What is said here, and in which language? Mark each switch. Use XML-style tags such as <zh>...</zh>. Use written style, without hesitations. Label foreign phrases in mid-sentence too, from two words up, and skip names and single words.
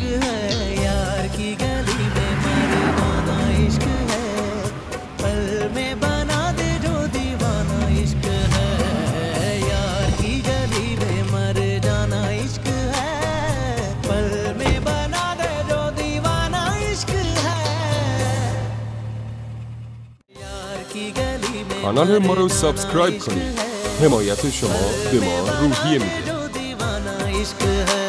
<hi>है यार की गली में मरवाना इश्क है पल में बना दे जो दीवाना इश्क है यार की गली में मर जाना इश्क है पल में बना दे जो दीवाना इश्क है यार की गली में</hi> <fa>کانال ما رو سابسکرایب کنید. حمایت شما به ما روحیه میده.</fa> <hi>जो दीवाना इश्क</hi>